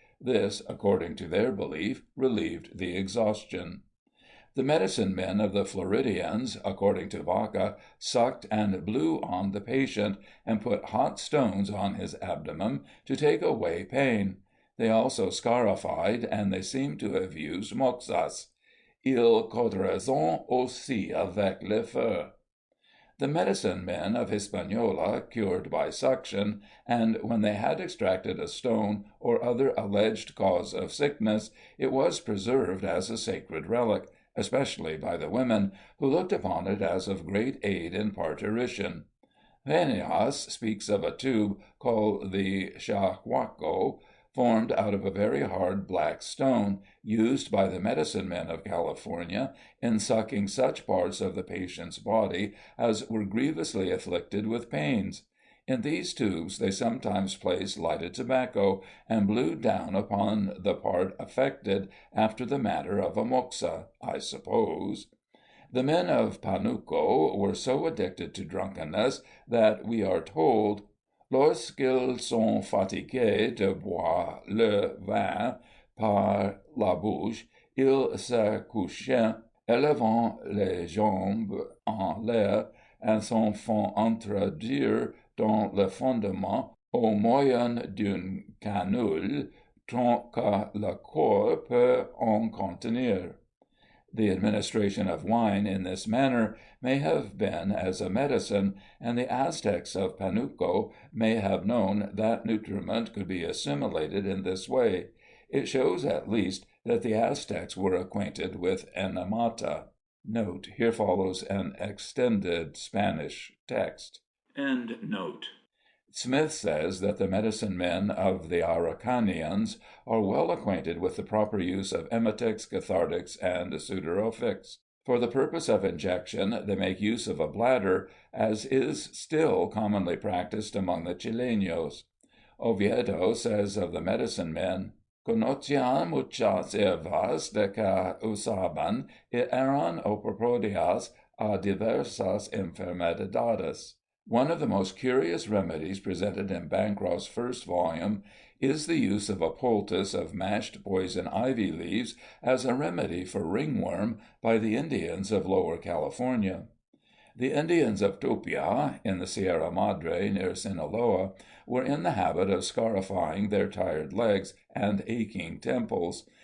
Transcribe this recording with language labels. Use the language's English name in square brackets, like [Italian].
[English] This, according to their belief, relieved the exhaustion. The medicine men of the Floridians, according to Vaca, sucked and blew on the patient, and put hot stones on his abdomen to take away pain. They also scarified, and they seem to have used moxas. [French] Ils caudraient aussi avec le feu. [English] The medicine men of Hispaniola cured by suction, and when they had extracted a stone or other alleged cause of sickness, it was preserved as a sacred relic, especially by the women, who looked upon it as of great aid in parturition. Venias speaks of a tube called the shahuaco, formed out of a very hard black stone, used by the medicine men of California in sucking such parts of the patient's body as were grievously afflicted with pains. In these tubes they sometimes placed lighted tobacco, and blew down upon the part affected after the manner of a moxa, I suppose. The men of Panuco were so addicted to drunkenness that we are told, [French] lorsqu'ils sont fatigués de boire le vin par la bouche, ils se couchent, élevant les jambes en l'air, et s'en font introduire dans le fondement au moyen d'une canule, tant que le corps peut en contenir. [English] The administration of wine in this manner may have been as a medicine, and the Aztecs of Panuco may have known that nutriment could be assimilated in this way. It shows at least that the Aztecs were acquainted with enemata. Note: here follows an extended Spanish text. End note. Smith says that the medicine men of the Araucanians are well acquainted with the proper use of emetics, cathartics, and sudorifics. For the purpose of injection they make use of a bladder, as is still commonly practised among the Chilenos. Oviedo says of the medicine men, [Spanish] "Conocían muchas hierbas de que usaban y eran oportunas a diversas enfermedades." [English] One of the most curious remedies presented in Bancroft's first volume is the use of a poultice of mashed poison ivy leaves as a remedy for ringworm by the Indians of Lower California. The Indians of Tupia, in the Sierra Madre near Sinaloa, were in the habit of scarifying their tired legs and aching temples.